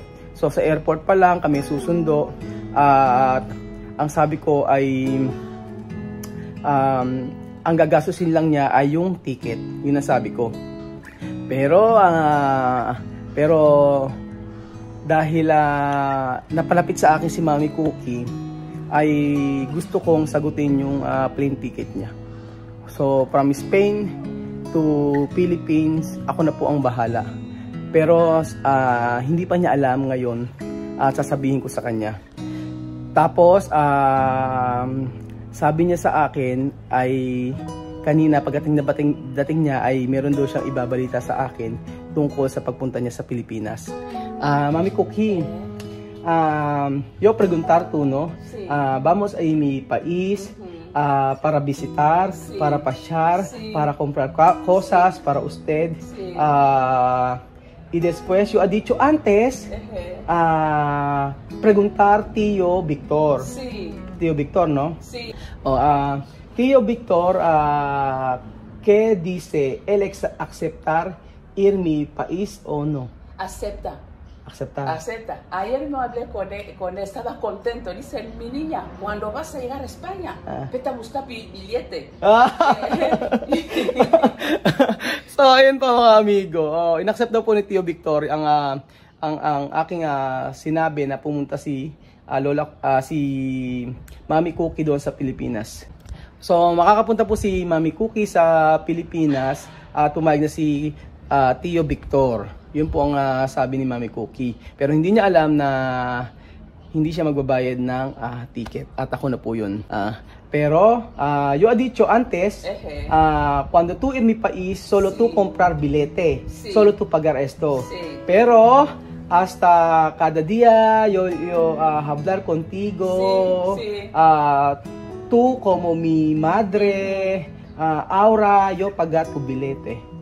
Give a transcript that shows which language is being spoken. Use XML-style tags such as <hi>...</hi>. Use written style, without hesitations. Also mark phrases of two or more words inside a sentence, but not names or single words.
<tl>So, sa airport pa lang kami susundo. At ang sabi ko ay ang gagastusin lang niya ay yung ticket. Yun ang sabi ko. Pero dahil napalapit sa akin si Mami Cookie, ay gusto kong sagutin yung plane ticket niya.</tl> <en>So from Spain to Philippines,</en> <tl>ako na po ang bahala. Pero hindi pa niya alam ngayon at sasabihin ko sa kanya. Tapos sabi niya sa akin ay kanina dating niya ay meron daw siyang ibabalita sa akin tungkol sa pagpunta niya sa Pilipinas. Mami Cookie,</tl> <es>yo preguntar tú, ¿no? Sí. Vamos a mi país para visitar, para pasear, para comprar cosas para usted. Sí. Y después yo he dicho antes preguntar tío Víctor. Sí. Tío Víctor, ¿no? Sí. Tío Víctor, ¿qué dice? ¿Él aceptar ir mi país o no? Acepta. Aceptar. Ayer no hablé con él, estaba contento. Dice, mi niña, cuando vas a llegar a España, vete a buscar billete.</es> <tl>So, ayun po mga amigo. Inaccept daw po ni Tio Victor ang aking sinabi na pumunta si Mami Cookie doon sa Pilipinas. So, makakapunta po si Mami Cookie sa Pilipinas. Tumayag na si Tio Victor. Yun po ang sabi ni Mami Cookie. Pero hindi niya alam na hindi siya magbabayad ng ticket. At ako na po yun.</tl> <es>Pero, yo ha dicho antes, cuando tú en mi país, solo tú comprar billete, solo tú pagar esto. Pero, hasta cada día yo hablar contigo, tú como mi madre, Aura, yo pagar tu billete.</es>